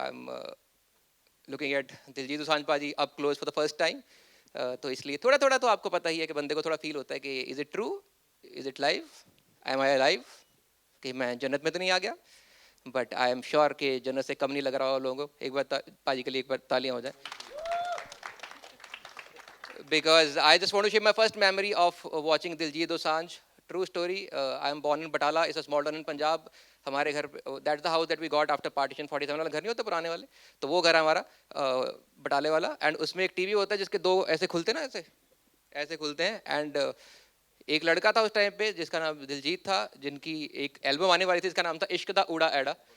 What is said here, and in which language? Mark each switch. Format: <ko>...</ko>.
<en>I am looking at Diljit Dosanjh paaji up close for the first time.</en> <hi>तो इसलिए थोड़ा थोड़ा तो आपको पता ही है कि बंदे को थोड़ा फील होता है कि</hi> <en>is it true, is it live, am I live,</en> <hi>कि मैं जन्नत में तो नहीं आ गया।</hi> <en>but I am sure</en> <hi>कि जन्नत से कम नहीं लग रहा हो लोगों को। एक बार पाजी के लिए एक बार तालियां हो जाए।</hi> <en>Because I just want to share my first memory of watching Diljit Dosanjh. True story. I am born in Batala. It's a small town in Punjab.</en> <hi>हमारे घर,</hi> <en>that's the house that we got after partition</en> <hi>47 वाला घर नहीं होता पुराने वाले, तो वो घर है हमारा बटाले वाला। एंड उसमें एक टीवी होता है जिसके दो ऐसे खुलते हैं ना, ऐसे ऐसे खुलते हैं। एंड एक लड़का था उस टाइम पे जिसका नाम दिलजीत था, जिनकी एक एल्बम आने वाली थी, जिसका नाम था इश्क दा उड़ा एड़ा।</hi>